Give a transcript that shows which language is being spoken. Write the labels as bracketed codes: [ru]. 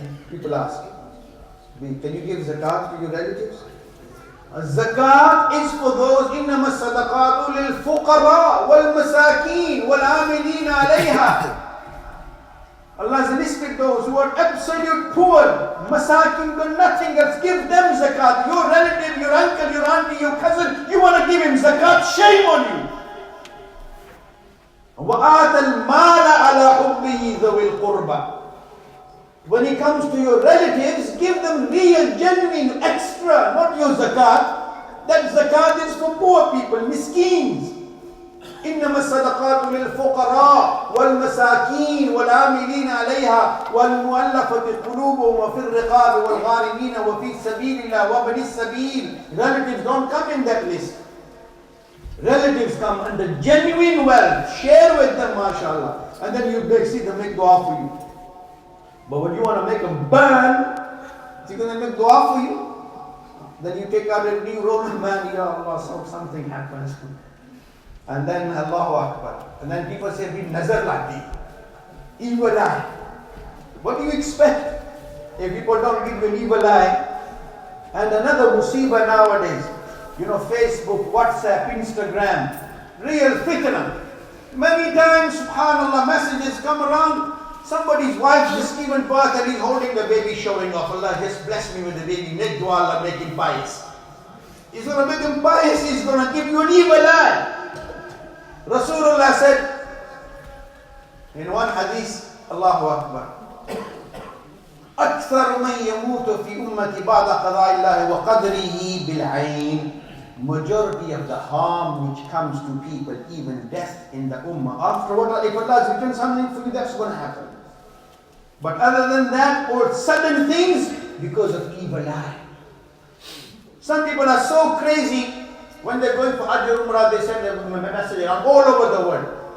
[en] People ask, can you give zakat to your relatives? Zakat is for those, [ar] إنما الصدقات للفقراء والمساكين والعاملين عليها. [en] Allah has listed those who are absolute poor, masakin, got nothing else. Give them zakat. Your relative, your uncle, your auntie, your cousin, you want to give him zakat, shame on you. [ar] وَآتَ الْمَالَ عَلَى حُبِّهِ ذَوِي الْقُرْبَى. [en] When it comes to your relatives, give them real, genuine, extra, not your zakat. That zakat is for poor people, miskeens. [ar] إنما الصدقات للفقراء والمساكين والعاملين عليها والمؤلفة قلوبهم وفي الرقاب والغارمين وفي سبيل الله وابن السبيل. [en] Relatives don't come in that list. Relatives come under genuine wealth. Share with them, mashallah. And then you see them make dua for you. But when you want to make them burn, is he going to make dua for you? Then you take out a new roll, man, Ya Allah, so something happens. And then Allahu Akbar. And then people say, be nazar lati. Evil eye. What do you expect if people don't give you an evil eye? And another musibah nowadays, Facebook, WhatsApp, Instagram, real fitna. Many times, subhanAllah, messages come around. Somebody's wife just given birth and he's holding the baby, showing off. Allah, just bless me with the baby. Make dua, Allah, make him pious. He's going to make him pious. He's going to give you an evil eye. Rasulullah said in one hadith, Allahu Akbar, [ar] أكثر من يموت في أمتي بعد قضاء الله وقدره بالعين. [en] Majority of the harm which comes to people, even death in the ummah. After what, if Allah has written something for you, that's going to happen. But other than that, or sudden things, because of evil eye. Some people are so crazy. When they're going for Hajj or Umrah, they send a message around all over the world.